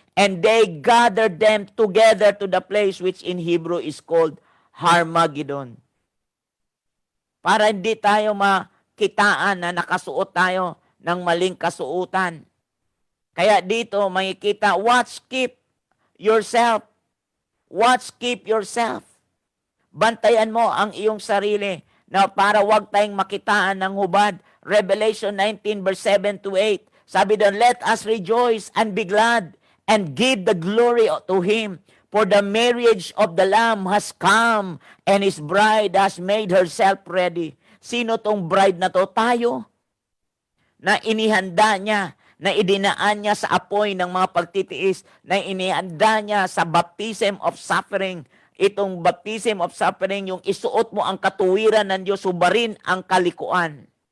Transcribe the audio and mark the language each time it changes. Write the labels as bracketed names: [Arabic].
[English] And they gathered them together to the place which in Hebrew is called Harmageddon. [Filipino] Para hindi tayo makitaan na nakasuot tayo ng maling kasuotan. Kaya dito makikita, [English] watch, keep yourself. Watch, keep yourself. [Filipino] Bantayan mo ang iyong sarili na para wag tayong makitaan ng hubad. [English] Revelation 19 verse 7 to 8. [Filipino] Sabi doon, [English] let us rejoice and be glad and give the glory to Him. For the marriage of the Lamb has come, and His bride has made herself ready. [Filipino] Sino tong bride na to? Tayo. Na inihanda niya, na idinaan niya sa apoy ng mga pagtitiis, na inihanda niya sa baptism of suffering. Itong baptism of suffering, yung isuot mo ang katuwiran ng Diyos, subarin ang kalikuan.